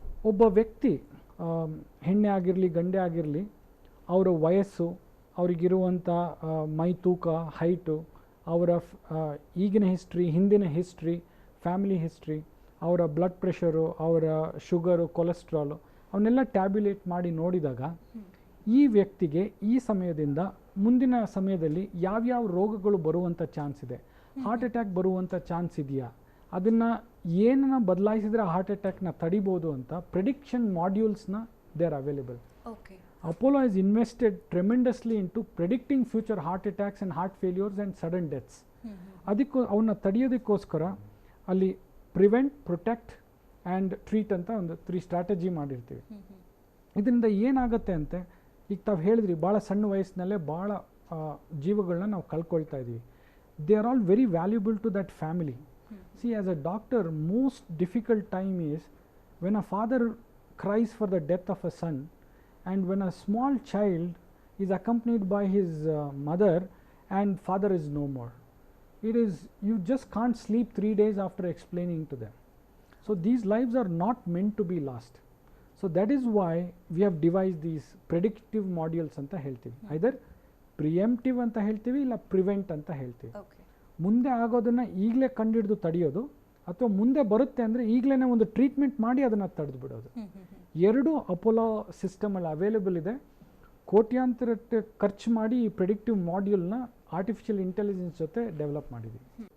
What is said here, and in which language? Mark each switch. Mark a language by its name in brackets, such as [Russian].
[Kannada] ಒಬ್ಬ ವ್ಯಕ್ತಿ ಹೆಣ್ಣೆ ಆಗಿರಲಿ ಗಂಡೆ ಆಗಿರಲಿ, ಅವರ ವಯಸ್ಸು, ಅವರಿಗಿರುವಂಥ ಮೈ ತೂಕ, ಹೈಟು, ಅವರ ಈಗಿನ ಹಿಸ್ಟ್ರಿ, ಹಿಂದಿನ ಹಿಸ್ಟ್ರಿ, ಫ್ಯಾಮಿಲಿ ಹಿಸ್ಟ್ರಿ, ಅವರ ಬ್ಲಡ್ ಪ್ರೆಷರು, ಅವರ ಶುಗರು, ಕೊಲೆಸ್ಟ್ರಾಲು, ಅವನ್ನೆಲ್ಲ ಟ್ಯಾಬ್ಯುಲೇಟ್ ಮಾಡಿ ನೋಡಿದಾಗ ಈ ವ್ಯಕ್ತಿಗೆ ಈ ಸಮಯದಿಂದ ಮುಂದಿನ ಸಮಯದಲ್ಲಿ ಯಾವ್ಯಾವ ರೋಗಗಳು ಬರುವಂಥ ಚಾನ್ಸ್ ಇದೆ, ಹಾರ್ಟ್ ಅಟ್ಯಾಕ್ ಬರುವಂಥ ಚಾನ್ಸ್ ಇದೆಯಾ, ಅದನ್ನು ಏನನ್ನ ಬದಲಾಯಿಸಿದ್ರೆ ಹಾರ್ಟ್ ಅಟ್ಯಾಕ್ನ ತಡಿಬೋದು ಅಂತ prediction ಮಾಡ್ಯೂಲ್ಸ್ನ [English] They are available. Apollo has invested tremendously into predicting future heart attacks and heart failures and sudden deaths. [Kannada] ಅದಕ್ಕೂ ಅವನ್ನ ತಡೆಯೋದಕ್ಕೋಸ್ಕರ ಅಲ್ಲಿ ಪ್ರಿವೆಂಟ್, ಪ್ರೊಟೆಕ್ಟ್ ಆ್ಯಂಡ್ ಟ್ರೀಟ್ ಅಂತ ಒಂದು 3 ಸ್ಟ್ರಾಟಜಿ ಮಾಡಿರ್ತೀವಿ. ಇದರಿಂದ ಏನಾಗುತ್ತೆ ಅಂತೆ, ಈಗ ತಾವು ಹೇಳಿದ್ರಿ ಭಾಳ ಸಣ್ಣ ವಯಸ್ಸಿನಲ್ಲೇ ಭಾಳ ಜೀವಗಳನ್ನ ನಾವು ಕಳ್ಕೊಳ್ತಾ ಇದ್ದೀವಿ. [English] They are all very valuable to that family. See, as a doctor, most difficult time is when a father cries for the death of a son, and when a small child is accompanied by his mother and father is no more. It is, you just can't sleep 3 days after explaining to them. So these lives are not meant to be lost. So that is why we have devised these predictive modules [Kannada] anta heltivi. [English] Either preemptive [Kannada] anta heltivi illa [English] prevent [Kannada] anta heltivi. ಮುಂದೆ ಆಗೋದನ್ನು ಈಗಲೇ ಕಂಡುಹಿಡಿದು ತಡೆಯೋದು, ಅಥವಾ ಮುಂದೆ ಬರುತ್ತೆ ಅಂದರೆ ಈಗಲೇ ಒಂದು ಟ್ರೀಟ್ಮೆಂಟ್ ಮಾಡಿ ಅದನ್ನು ತಡೆದು ಬಿಡೋದು. ಎರಡು ಅಪೋಲೋ ಸಿಸ್ಟಮಲ್ಲಿ ಅವೈಲೇಬಲ್ ಇದೆ. ಕೋಟ್ಯಾಂತರ ಖರ್ಚು ಮಾಡಿ ಈ ಪ್ರೆಡಿಕ್ಟಿವ್ ಮಾಡ್ಯೂಲ್ನ ಆರ್ಟಿಫಿಷಿಯಲ್ ಇಂಟೆಲಿಜೆನ್ಸ್ ಜೊತೆ ಡೆವಲಪ್ ಮಾಡಿದ್ದೀವಿ.